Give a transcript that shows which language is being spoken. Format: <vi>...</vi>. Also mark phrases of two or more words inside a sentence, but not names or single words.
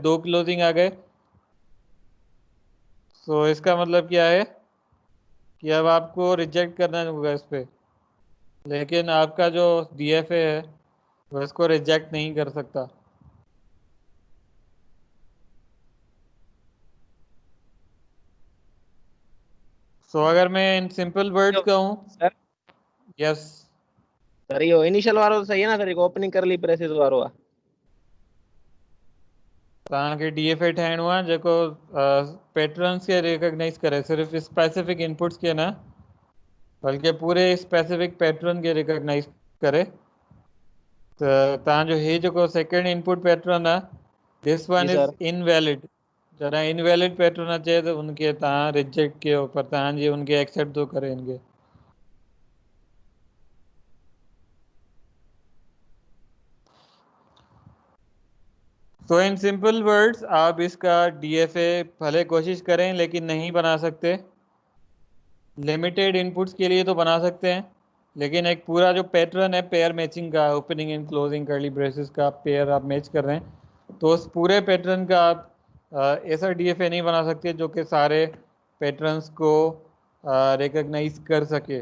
<hi>दो क्लोजिंग आ गए, तो इसका मतलब क्या है कि अब आपको रिजेक्ट करना होगा इस पे, लेकिन आपका जो डीएफए है वो इसको रिजेक्ट नहीं कर सकता। सो अगर मैं</hi> <en>in simple words</en> <hi>कहूँ, सर यस</hi> <sd>सर इहो इनिशियल वारो सही आहे ना सर, जेको ओपनिंग करली प्रेसिस वारो आहे। तव्हांखे डीएफए ठाहिणो आहे जेको पैटर्न्स खे रिकॉग्नाइज करे,</sd> <hi>सिर्फ़ स्पेसिफिक इनपुट्स के ना, बल्कि पूरे स्पेसिफिक पैटर्न के रिकॉग्नाइज करे।</hi> <sd>त तव्हांजो हे जेको सेकंड इनपुट पैटर्न आहे,</sd> <en>this one</en> <sd>जी</sd> <en>इज़ सर इनवैलिड।</en> <sd>जॾहिं इनवैलिड पैटर्न अचे त उनखे तव्हां रिजेक्ट कयो, पर तव्हांजी उनखे एक्सेप्ट थो करे इनखे।</sd> <hi>तो</hi> <en>in simple words</en> <hi>आप इसका डीएफए भले कोशिश करें लेकिन नहीं बना सकते। लिमिटेड इनपुट्स के लिए तो बना सकते हैं, लेकिन एक पूरा जो पैटर्न है</hi> <en>pair matching</en> <hi>का,</hi> <en>opening and closing curly braces</en> <hi>का पेयर आप मैच कर रहे हैं, तो उस पूरे पैटर्न का आप ऐसा डीएफए नहीं बना सकते जो कि सारे पैटर्न्स को रिकॉग्नाइज कर सके।</hi>